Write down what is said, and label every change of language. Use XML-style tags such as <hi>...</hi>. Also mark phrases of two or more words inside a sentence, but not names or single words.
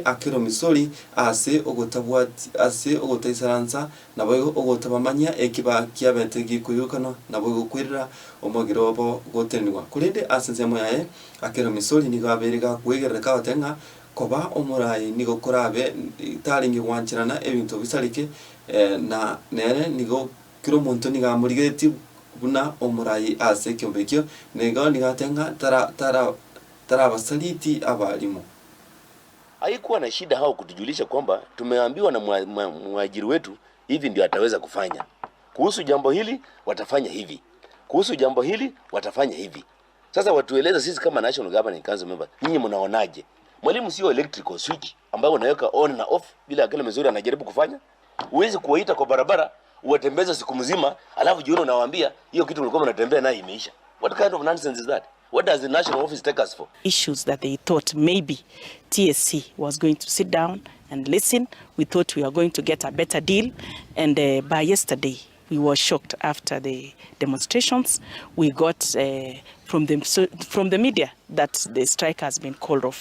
<guz>akero misori ase ogotabwati ase ogotaisaransa nabo ogotabamanya ekiba kiabete gikuyukana nabo gokwirira omugiro bo gotenenwa kurinde asense moyaye akero misori nigo aberega kwegereka otenga koba omurai nigo korabe taringi wanchirana ebintu bisarike na nere nigo kiro muntu niga murigeti buna omurai ase kyombekyo nigo nigatenga tara basaliti abalimu.</guz> <sw>Haikuwa na shida hao kutujulisha kwamba tumeambiwa na mwajiri wetu hivi ndio ataweza kufanya. Kuhusu jambo hili watafanya hivi. Kuhusu jambo hili watafanya hivi. Sasa watueleza sisi kama</sw> <en>National Governing Council members,</en> <sw>nyinyi mnaonaje? Mwalimu sio</sw> <en>electrical switch</en> <sw>ambayo unaweka on na off bila akili mzuri anajaribu kufanya. Uwezi kuwaita kwa barabara uwatembeza siku mzima alafu jioni unawaambia hiyo kitu mlikuwa mnatembea nayo imeisha.</sw> <en>What kind of nonsense is that? What does the national office take us for? Issues that they thought maybe TSC was going to sit down and listen. We thought we were going to get a better deal, and by yesterday we were shocked after the demonstrations. We got from the media that the strike has been called off.</en>